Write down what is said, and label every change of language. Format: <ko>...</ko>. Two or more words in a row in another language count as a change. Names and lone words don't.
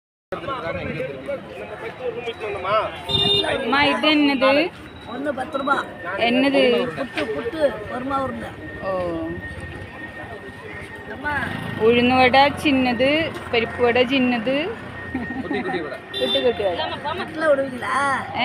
<ta>அம்மா இது என்னது? ஒன்று 10 ரூபா. என்னது? புட்டு புட்டு வருமா உருண்டை. ഓ அம்மா</ta> <ml>ഉഴുന്നുവട ചിന്നത്, പരിപ്പ് വട ചിന്നത്, കുട്ടി കുട്ടി വട.</ml> <ta>நெட்டில் விடுவீங்களா? ഏ?</ta>